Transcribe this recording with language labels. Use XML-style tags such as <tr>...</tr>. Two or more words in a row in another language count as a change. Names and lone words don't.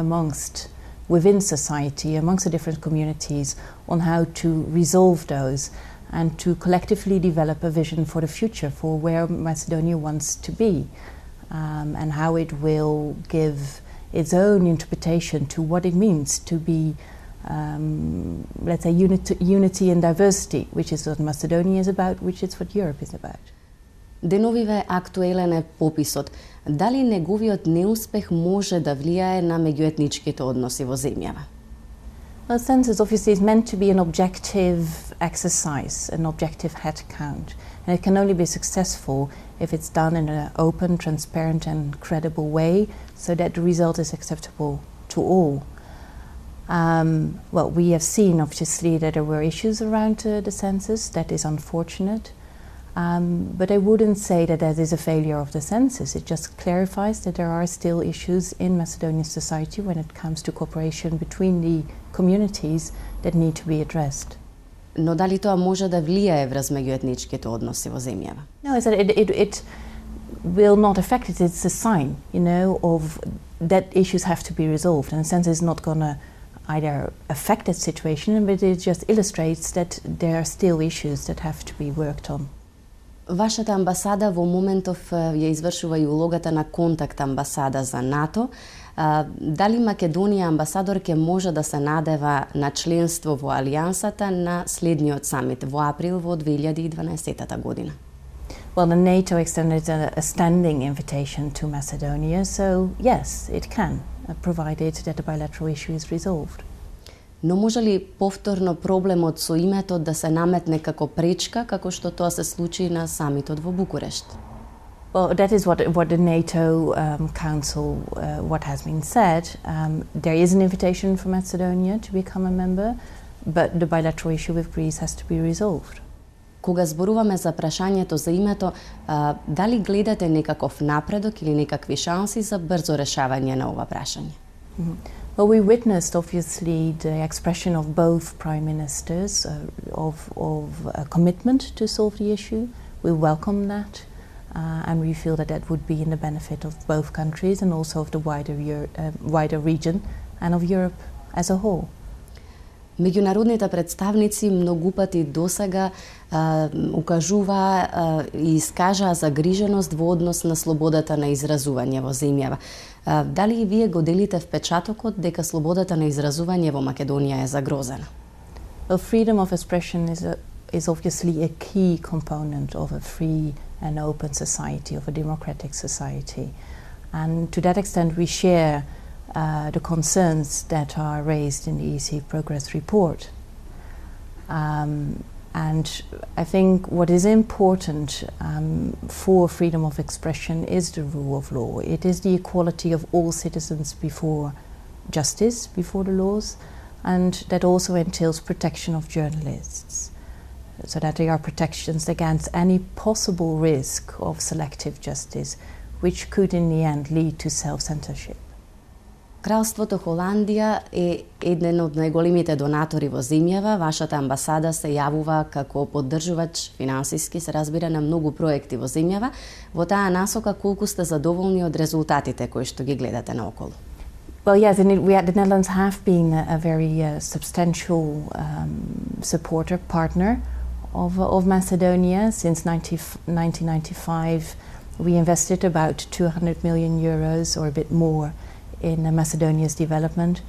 <en>within society, amongst the different communities, on how to resolve those and to collectively develop a vision for the future, for where Macedonia wants to be, and how it will give its own interpretation to what it means to be, let's say, unity and diversity, which is what Macedonia is about, which is what Europe is about.</en> <mk>Деновиве актуелен е пописот. Дали неговиот неуспех може да влијае на меѓуетничките односи во земјава?</mk> <en>Well, the census obviously is meant to be an objective exercise, an objective head count. And it can only be successful if it's done in an open, transparent and credible way so that the result is acceptable to all. Well, we have seen obviously that there were issues around the census. That is unfortunate. But I wouldn't say that that is a failure of the census. It just clarifies that there are still issues in Macedonian society when it comes to cooperation between the communities that need to be addressed.</en> <mk>Но дали тоа може да влијае врз меѓуетничките односи во земјава?</mk> <en>No, it will not affect it. It's a sign, of that issues have to be resolved. And the census is not going to either affect that situation, but it just illustrates that there are still issues that have to be worked on.</en> <mk>Вашата амбасада во моментов ја извршува и улогата на контакт амбасада за НАТО. Дали Македонија амбасадорке може да се надева на членство во Алијансата на следниот самит во април во 2012 година?</mk> <en>Well, the NATO extended a standing invitation to Macedonia, so yes, it can, provided that the bilateral issue is resolved.</en> <mk>Но може ли повторно проблемот со името да се наметне како пречка, како што тоа се случи на самитот во Букурешт?</mk> <en>Well, that is what the NATO Council, what has been said. There is an invitation for Macedonia to become a member, but the bilateral issue with Greece has to be resolved.</en> <mk>Кога зборуваме за прашањето за името, дали гледате некаков напредок или некакви шанси за брзо решавање на ова прашање?</mk> <en>Well, we witnessed obviously the expression of both prime ministers of a commitment to solve the issue. We welcome that, and we feel that that would be in the benefit of both countries and also of the wider region and of Europe as a whole.</en> <mk>Меѓународните представници многу пати досега укажуваа и искажаа загриженост во однос на слободата на изразување во земјава. Дали и вие го делите впечатокот дека слободата на изразување во Македонија е загрозена?</mk> <en>Well, freedom of expression is is obviously a key component of a free and open society, of a democratic society. And to that extent, we share the concerns that are raised in the EC Progress Report. And I think what is important for freedom of expression is the rule of law. It is the equality of all citizens before justice, before the laws, and that also entails protection of journalists, so that there are protections against any possible risk of selective justice, which could in the end lead to self-censorship.</en> <mk>Кралството Холандија е еден од најголемите донатори во земјава. Вашата амбасада се јавува како поддржувач финансиски, се разбира, на многу проекти во земјава. Во таа насока, колку сте задоволни од резултатите кои што ги гледате наоколу?</mk> <en>Well, yes, the Netherlands have been a very substantial supporter, partner of Macedonia. Since 1995, we invested about 200 million euros or a bit more in Macedonia's development.</en>